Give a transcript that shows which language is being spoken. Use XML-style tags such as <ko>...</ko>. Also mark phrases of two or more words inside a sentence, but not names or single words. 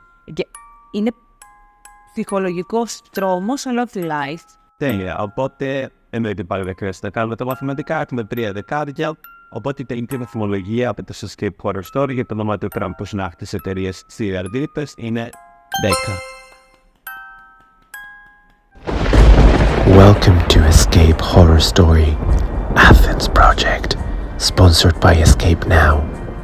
<el>Είναι ψυχολογικός τρόμος, αλλά όχι light. Τέλεια, οπότε εννοείται πάλι δεν χρειάζεται να κάνουμε τα μαθηματικά, έχουμε 3 δεκάδια. Οπότε η τελική βαθμολογία από το Escape Horror Story για το δωμάτιο Krampusnacht της εταιρείας Serial Deepest είναι 10.</el> <en>Welcome to Escape Horror Story Athens Project, sponsored by Escape Now.</en>